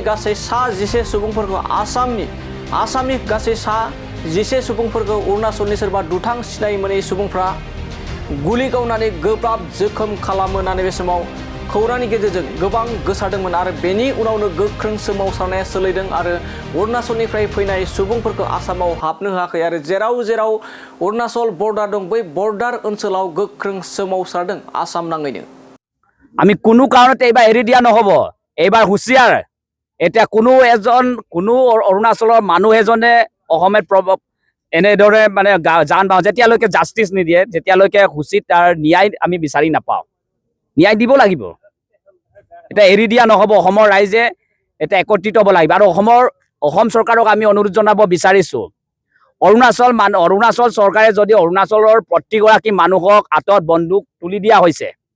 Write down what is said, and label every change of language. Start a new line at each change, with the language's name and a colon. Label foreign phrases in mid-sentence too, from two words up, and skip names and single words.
Bodo: गासै सा 11 सुबुंफोरखौ आसामनि गासै सा 11 सुबुंफोरखौ अरुणाचलनि सोरबा दुथां सिनाय मोनै सुबुंफ्रा गुलि गावनानै गोब्राब जोखोम खालामो होननानै बे समाव खौरांनि गेजेरजों गोबां गोसारदोंमोन आरो बेनि उनावनो गोख्रों सोमावसारनाया सोलिदों आरो अरुणाचलनिफ्राय फैनाय सुबुंफोरखौ आसामाव हाबनो होआखै आरो जेराव जेराव अरुणाचल बर्डार दं बै बर्डार ओनसोलाव गोख्रों सोमावसारदों आसाम नाङैनो
Assamese: আমি কোনো কাৰণতে এইবাৰ এৰি দিয়া নহ'ব এইবাৰ হুঁচিয়াৰ এতিয়া কোনো অৰুণাচলৰ মানুহ এজনে অসমত এনেদৰে মানে জান বাওঁ যেতিয়ালৈকে জাষ্টিচ নিদিয়ে যেতিয়ালৈকে হুঁচিত তাৰ ন্যায় আমি বিচাৰি নাপাওঁ ন্যায় দিব লাগিব এটা এৰি দিয়া নহ'ব অসমৰ ৰাইজে এটা একত্ৰিত হ'ব লাগিব আৰু অসম চৰকাৰক আমি অনুৰোধ জনাব বিচাৰিছোঁ অৰুণাচল চৰকাৰে যদি অৰুণাচলৰ প্ৰতিগৰাকী মানুহক আঁতত বন্দুক তুলি দিয়া হৈছে